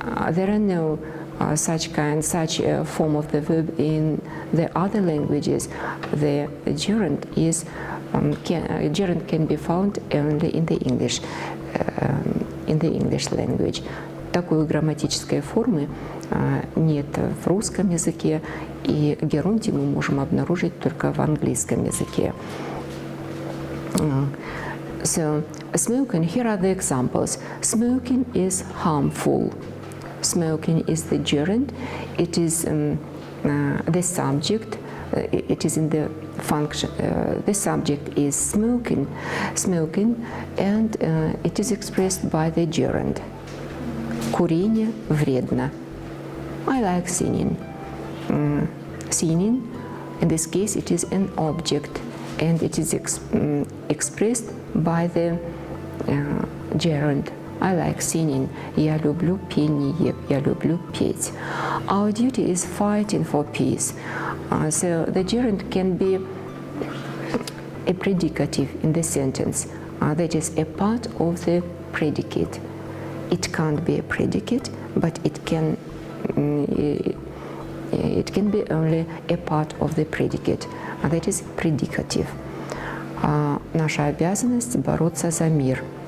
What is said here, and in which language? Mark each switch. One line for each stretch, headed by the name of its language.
English: There are no such form of the verb in the other languages. The gerund can be found only in the English language.
Russian: Такой грамматической формы нет в русском языке, и герундий мы можем обнаружить только в английском языке.
English: So, smoking, here are the examples. Smoking is harmful. Smoking is the gerund. It is the subject. It is in the function. The subject is smoking, and it is expressed by the gerund.
Russian: Курение вредно.
English: I like singing. Singing, in this case, it is an object, and it is expressed by the gerund. I like singing.
Russian: Я люблю пение. Я люблю петь.
English: Our duty is fighting for peace. So the gerund can be a predicative in the sentence. That is a part of the predicate. It can't be a predicate, but it can be only a part of the predicate. That is predicative.
Russian: Наша обязанность бороться за мир.